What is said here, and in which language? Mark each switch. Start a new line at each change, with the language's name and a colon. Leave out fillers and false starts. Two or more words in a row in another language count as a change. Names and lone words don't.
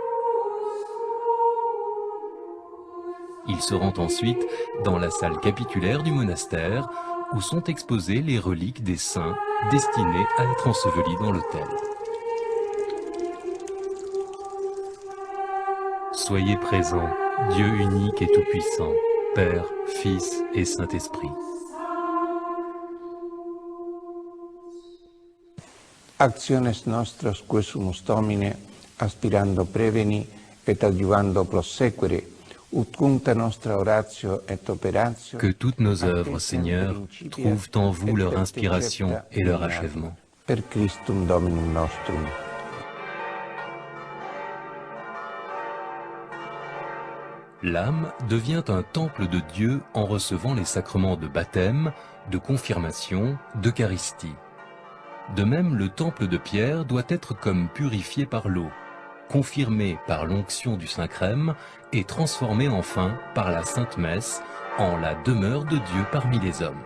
French: Il se rend ensuite dans la salle capitulaire du monastère où sont exposées les reliques des saints destinés à être ensevelis dans l'autel. Soyez présents, Dieu unique et tout-puissant, Père, Fils et Saint-Esprit.
Latin: Actiones nostras quesumus Domine, aspirando preveni et adjuvando prosequere, ut cuncta nostra oratio et operatio.
French: Que toutes nos œuvres, Seigneur, trouvent en vous leur inspiration et leur achèvement.
Latin: Per Christum Dominum nostrum.
French: L'âme devient un temple de Dieu en recevant les sacrements de baptême, de confirmation, d'Eucharistie. De même, le temple de pierre doit être comme purifié par l'eau, confirmé par l'onction du Saint-Crème et transformé enfin par la Sainte Messe en la demeure de Dieu parmi les hommes.